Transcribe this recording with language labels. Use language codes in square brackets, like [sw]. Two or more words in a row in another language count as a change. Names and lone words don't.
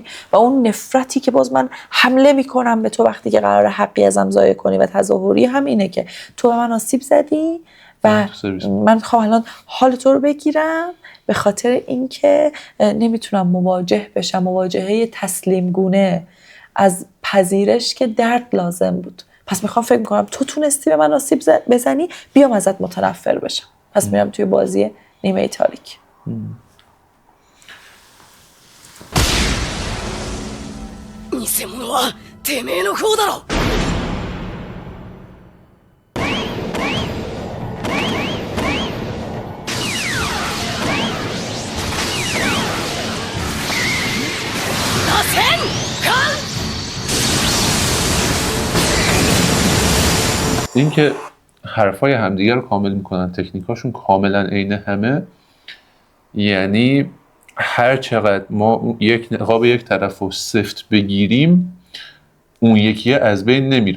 [fa] و اون نفرتی که باز من حمله میکنم به تو وقتی که قراره حقی ازم ضایع کنی و تظاهری هم اینه که تو به من آسیب زدی و من خواهم الان حال تو رو بگیرم به خاطر اینکه نمیتونم مواجه بشم، مواجهه تسلیم گونه از پذیرش که درد لازم بود. پس میخوام فکر میکنم تو تونستی به من آسیب بزنی، بیام ازت متنفر بشم. پس میرم توی بازی نیمه تاریک. [ja] 偽物はてめえの方だろ。螺旋艦 [fa] این که حرفای همدیگه رو کامل میکنن، تکنیکاشون کاملا عین همه، یعنی هر چقدر ما یک نقاب یک طرف رو سفت بگیریم اون یکیه از بین نمیره،